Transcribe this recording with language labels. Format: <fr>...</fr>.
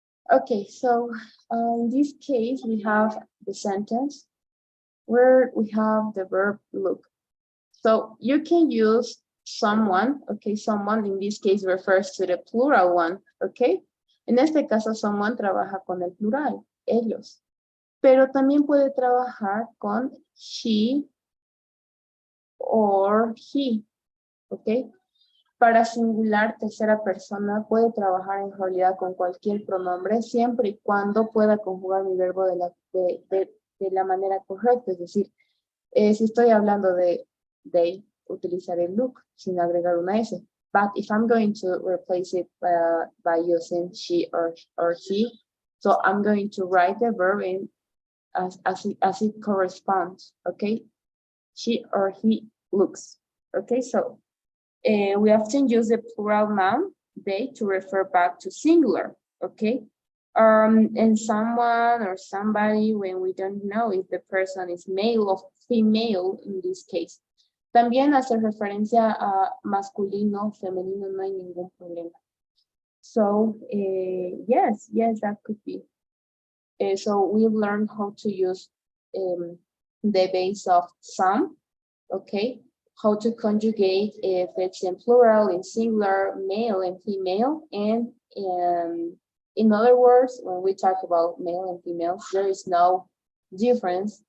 <en>Okay, so in this case, we have the sentence where we have the verb look. So you can use someone, okay, someone in this case refers to the plural one, okay.</en> <es>En este caso, someone trabaja con el plural, ellos. Pero también puede trabajar con she or he, okay. Para singular, tercera persona, puede trabajar en realidad con cualquier pronombre, siempre y cuando pueda conjugar mi verbo de la manera correcta. Es decir, si estoy hablando de they, utilizaré look sin agregar una S.</es> <en>But if I'm going to replace it by using she or he, so I'm going to write the verb in as it corresponds, okay? She or he looks, okay? So we often use the plural noun, they, to refer back to singular, okay? And someone or somebody when we don't know if the person is male or female in this case.</en> <es>También hacer referencia a masculino, femenino, no hay ningún problema.</es> <en>So, yes, that could be. So we learned how to use the base of some, okay? How to conjugate if it's in plural, in singular, male and female. And in other words, when we talk about male and female, there is no difference.</en>